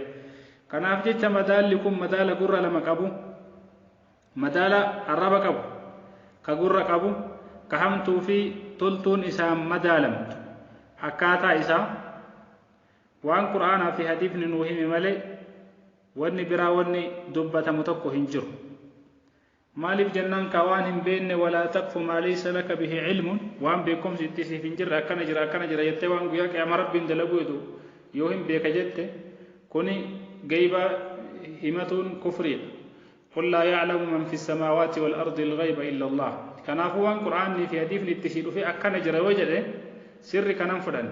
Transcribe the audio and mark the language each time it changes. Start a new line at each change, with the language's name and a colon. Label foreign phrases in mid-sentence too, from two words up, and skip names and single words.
Oromo: kanaaf jecha madaalli kun madaala gurra lama qabu, madaala arraba qabu, ka gurra qabu, ka hamtuu fi toltuun isaan madaalamtu akkaataa isaa waan quraanaa fi hadiisni nuu hime malee wanni biraa wanni dubbatamu tokko hin jiru. maaliif jennaan ka waan hin beekne
Arabic: ولا تقف ما ليس لك به علم,
Oromo: waan beekumsi itti siif hin jirre akkana jira jettee waan guyyaa qiyaama rabbiin dalaguu jedhu yoo hin beeka jette kuni gayba himatuun kufriidha.
Arabic: قل لا يعلم من في السماوات والأرض الغيب إلا الله.
Oromo: kanaafuu waan quraanii fi hadiisni itti sii dhufe akkana jira yoo jedhe sirri kanan fudhan.